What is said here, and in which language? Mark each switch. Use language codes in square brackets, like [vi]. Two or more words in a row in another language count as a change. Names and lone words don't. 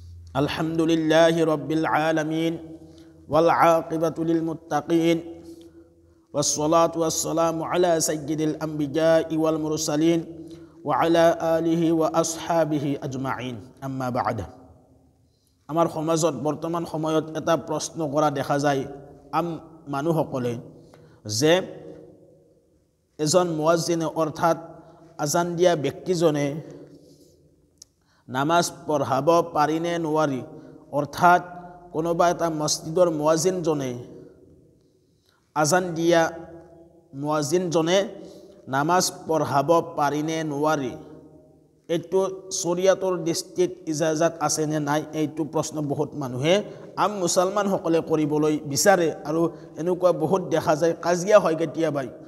[ar] الحمد لله رب العالمين والعاقبة للمتقين والصلاة والسلام على سيد الأنبياء والمرسلين وعلى آله وأصحابه أجمعين أما بعد. [as] আমাৰ সমাজত বৰ্তমান সময়ত এটা প্ৰশ্ন কৰা দেখা যায় মানুহসকলে যে এজন মুয়াজ্জিনে অৰ্থাৎ আজান দিয়া ব্যক্তিজনে নামাজ পঢ়াব পাৰিনে নোৱাৰি, অৰ্থাৎ কোনোবা এটা মছজিদৰ মুয়াজ্জিনজনে আজান দিয়া মুয়াজ্জিনজনে নামাজ পঢ়াব পাৰিনে নোৱাৰি, এইটো শৰীয়তৰ দৃষ্টিত ইজাজত আছে নে নাই, এইটো প্ৰশ্ন বহুত মানুহে মুছলমানসকলে কৰিবলৈ বিচাৰে আৰু এনেকুৱা বহুত দেখা যায়, কাজিয়া হয় কেতিয়াবা।